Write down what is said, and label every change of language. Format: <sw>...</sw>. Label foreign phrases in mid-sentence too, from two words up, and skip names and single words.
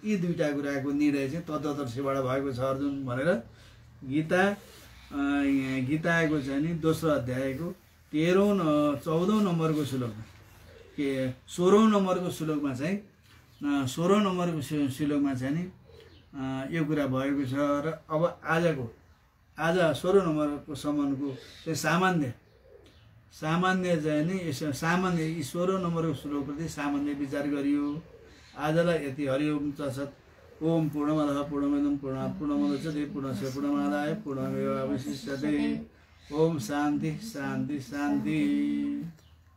<ne>यी दुईटा कुराको निर्णय चाहिँ तत्त्वदर्शीबाट भएको छ अर्जुन भनेर गीताको चाहिँ नि दोस्रो अध्यायको 14औं नम्बरको श्लोकमा 16औं नम्बरको श्लोकमा चाहिँ 16औं नम्बरको श्लोकमा चाहिँ नि यो कुरा भएको छ। र अब आज 16 नम्बरको सम्मको चाहिँ सामान्य चाहिँ नि सामान्य 16 नम्बरको श्लोकप्रति सामान्य विचार गरियो। आजलाई यति।</ne> <sa>हरि ओम तत्सत्। ओम पूर्णमदः पूर्णमिदं पूर्णात् पूर्णमुदच्यते पूर्णस्य पूर्णमादाय पूर्णमेवावशिष्यते। ओम शान्ति शान्ति शान्ति।</sa>